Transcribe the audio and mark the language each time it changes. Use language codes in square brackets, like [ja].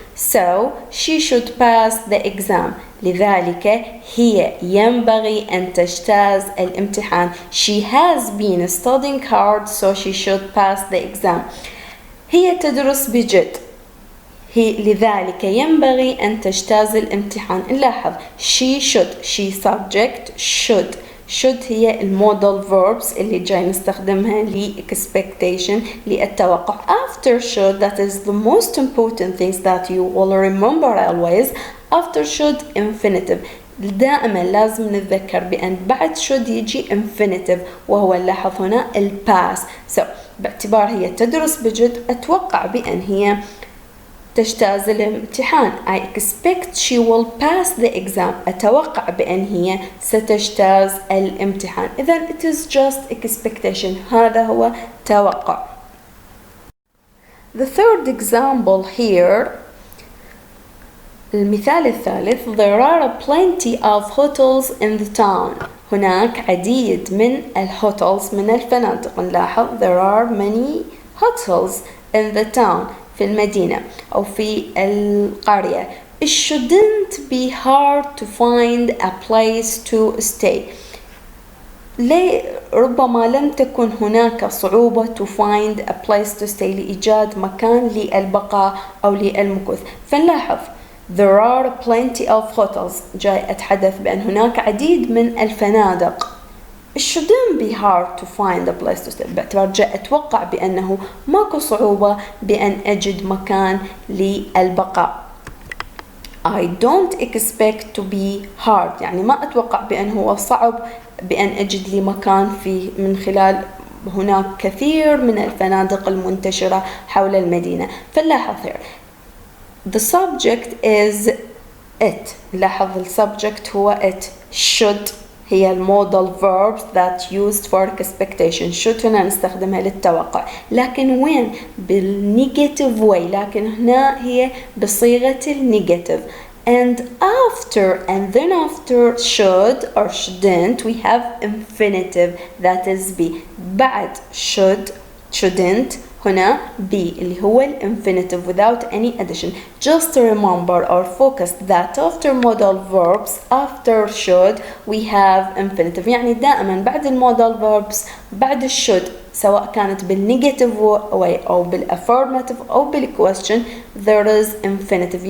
[en] So she should pass the exam. [ar] لذلك هي ينبغي أن تجتاز الامتحان. [en] She has been studying hard so she should pass the exam. [ar] هي تدرس بجد. لذلك ينبغي أن تجتاز الامتحان. نلاحظ she subject should هي المودال verbs اللي جاي نستخدمها expectation للتوقع. [en] After should, that is the most important things that you will remember always. After should infinitive. [ar] دائما لازم نتذكر بأن بعد should يجي infinitive وهو نلاحظ هنا الباس. باعتبار هي تدرس بجد أتوقع بأن هي تجتاز الامتحان. [en] I expect she will pass the exam. [ar] أتوقع بأن هي ستجتاز الامتحان. [en] إذن it is just expectation. [ar] هذا هو توقع. [en] The third example here. [ar] المثال الثالث. [en] There are plenty of hotels in the town. [ar] هناك عديد من الهوتels من الفنادق. نلاحظ [en] there are many hotels in the town [ar] في المدينة أو في القرية. [en] It shouldn't be hard to find a place to stay. [ar] ربما لم تكن هناك صعوبة [en] to find a place to stay [ar] لإيجاد مكان للبقاء أو للمكوث. [en] فنلاحظ there are plenty of hotels. [ar] جاي أتحدث بأن هناك عديد من الفنادق. [en] It shouldn't be hard to find a place to stay. [ar] باعتبار جاء أتوقع بأنه ماكو صعوبة بأن أجد مكان للبقاء. [en] I don't expect to be hard. [ar] يعني ما أتوقع بأنه هو صعب بأن أجد لي مكان من خلال هناك كثير من الفنادق المنتشرة حول المدينة. [en] فنلاحظ here the subject is it. [ar] لاحظ السبجكت هو it. [en] should [ar] هي المودال [en] verbs that used for expectation. [ar] should هنا نستخدمها للتوقع. لكن وين؟ بالنيجاتيف way. لكن هنا هي بصيغة النيجاتيف. [en] And then after should or shouldn't we have infinitive that is be. [ar] بعد shouldn't هنا be اللي هو infinitive without any addition. [en] Just remember or focus that after modal verbs after should we have infinitive. [ar] يعني دائما بعد المودال verbs بعد should سواء كانت بالنيجاتيف way أو بالaffirmative أو بالquestion [en] there is infinitive.